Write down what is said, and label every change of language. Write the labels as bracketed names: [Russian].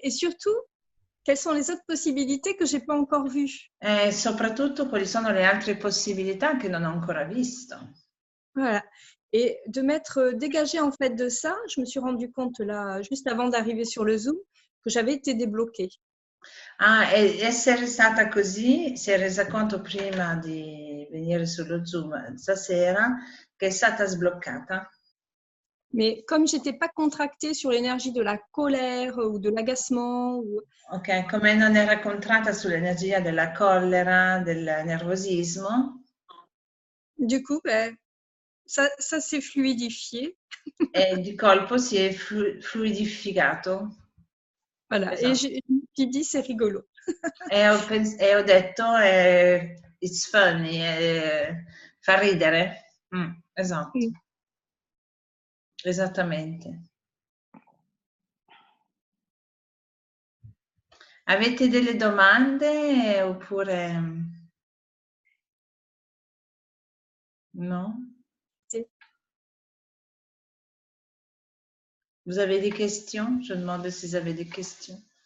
[French] Et surtout, quelles sont les autres possibilités que je n'ai pas encore vues? [Italian] E soprattutto, quali sono le altre possibilità che non ho ancora visto? [French] Voilà. Et de m'être dégagée en fait de ça, je me suis rendu compte là, juste avant d'arriver sur le Zoom, que j'avais été débloquée. [Italian] Ah, e essere stata così, si è resa conto prima di venire sullo Zoom stasera che è stata sbloccata. [French] Mais comme je n'étais pas contractée sur l'énergie de la colère ou de l'agacement. [Italian] Ok, come non era contratta sull'energia della collera, del nervosismo. [French] Du coup, ça s'est fluidifié. [Italian] E di colpo si è fluidificato. Voilà, esatto. [French] Et je me suis dit, c'est rigolo. [Italian] E ho detto, [English] it's funny, [Italian] fa ridere. Esatto. Esattamente. Avete delle domande oppure no? Sì. [French] Vous avez des questions? Je demande si vous avez des questions.